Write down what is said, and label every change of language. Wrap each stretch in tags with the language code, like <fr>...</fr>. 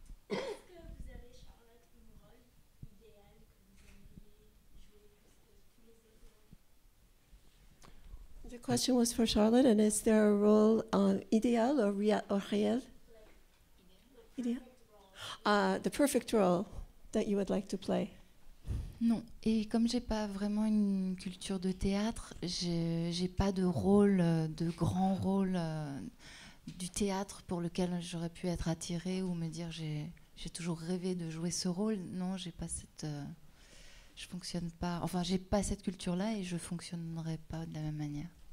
<fr>Est-ce que vous avez, Charlotte, une rôle idéal que vous aimeriez jouer plus que tous les autres?</fr> <en>The question was for Charlotte, and is there a role ideal or réel? Ideal? The perfect role that you would like to play.</en> <fr>Non, et comme j'ai pas vraiment une culture de théâtre, j'ai pas de rôle, de grand rôle du théâtre pour lequel j'aurais pu être attirée ou me dire j'ai toujours rêvé de jouer ce rôle. Non, j'ai pas je fonctionne pas. Enfin, j'ai pas cette culture-là et je fonctionnerai pas de la même manière.</fr>